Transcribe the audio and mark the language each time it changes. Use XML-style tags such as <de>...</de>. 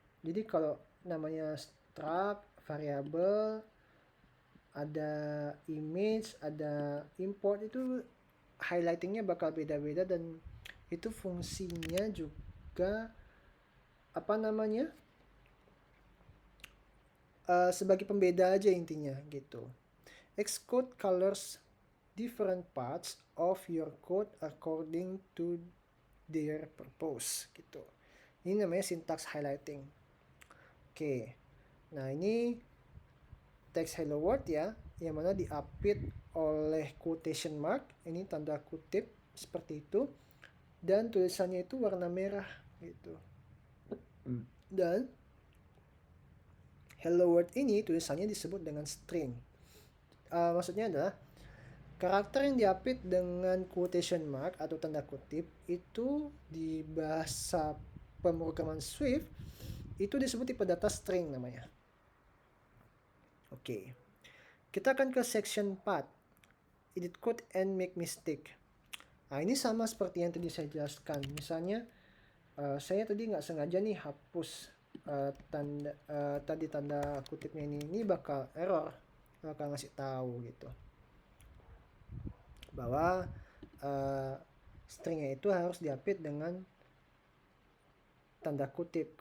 <id>Jadi kalau namanya struct, variable, ada image, ada import, itu highlightingnya bakal beda-beda, dan itu fungsinya juga apa namanya? Sebagai pembeda aja intinya gitu.</id> <en>Xcode colors different parts of your code according to their purpose gitu.</en> <id>Ini namanya syntax highlighting. Oke. Nah, ini teks hello world ya, yang mana diapit oleh quotation mark, ini tanda kutip seperti itu, dan tulisannya itu warna merah gitu. Dan hello world ini tulisannya disebut dengan string. Maksudnya adalah karakter yang diapit dengan quotation mark atau tanda kutip itu di bahasa pemrograman Swift itu disebut tipe data string namanya. Oke. Kita akan ke section 4.</id> <en>Edit code and make mistake.</en> <id>Nah, ini sama seperti yang tadi saya jelaskan. Misalnya saya tadi nggak sengaja nih hapus tanda kutipnya ini bakal error, bakal ngasih tahu gitu bahwa stringnya itu harus diapit dengan tanda kutip.</id>